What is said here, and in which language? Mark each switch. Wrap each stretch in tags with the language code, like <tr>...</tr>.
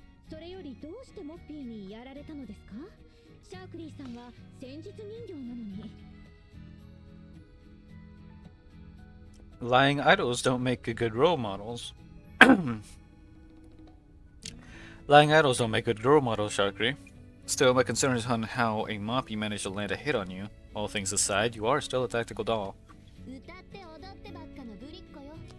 <ja>それよりどうしてモッピーにやられたのですか?シャークリーさんは戦術人形なのに。</ja> <en>Lying idols don't make good role models. Lying idols don't make good role models, Shakri. Still, my concern is on how a Moppy managed to land a hit on you. All things aside, you are still a tactical doll.</en> <ja>歌って踊ってばっかのぶりっ子よ。</ja>